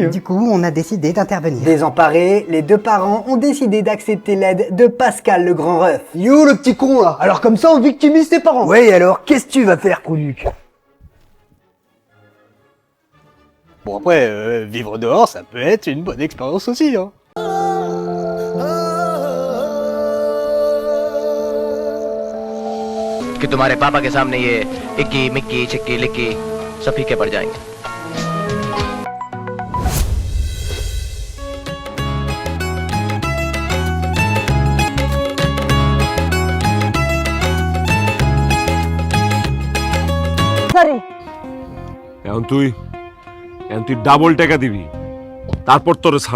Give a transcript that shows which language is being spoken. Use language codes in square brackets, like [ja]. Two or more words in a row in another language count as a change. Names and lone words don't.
[fr] Du coup, on a décidé d'intervenir. Désemparés, les 2 parents ont décidé d'accepter l'aide de Pascal le grand ref. Yo, le petit con, là! Alors comme ça, on victimise tes parents. Ouais, alors, qu'est-ce que tu vas faire, Coluc? Bon après, vivre dehors, ça peut être une bonne expérience aussi, hein. [hi] कि तुम्हारे पापा के सामने ये इक्की मिक्की चिक्की लिक्की सब फीके पड़ जाएंगे। [bn] এখন তুই ডাবল টাকা দিবি, তারপর তোরে ছাড়ো।